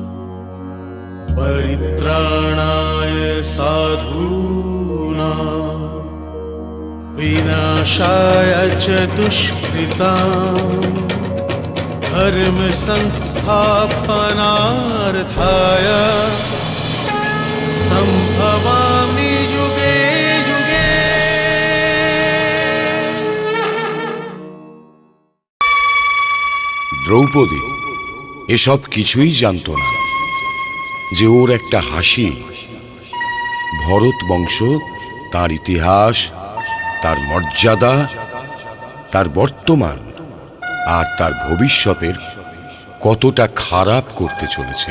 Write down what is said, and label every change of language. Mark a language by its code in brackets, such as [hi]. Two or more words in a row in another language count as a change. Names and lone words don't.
[sa] परित्राणाय साधूनां विनाशाय च दुष्कृताम् धर्म संस्थापनार्थाय संभवामि युगे युगे। [bn] দ্রৌপদী এসব কিছুই জানত না যে ওর একটা হাসি ভরত বংশ, তার ইতিহাস, তার মর্যাদা, তার বর্তমান আর তার ভবিষ্যতের কতটা খারাপ করতে চলেছে।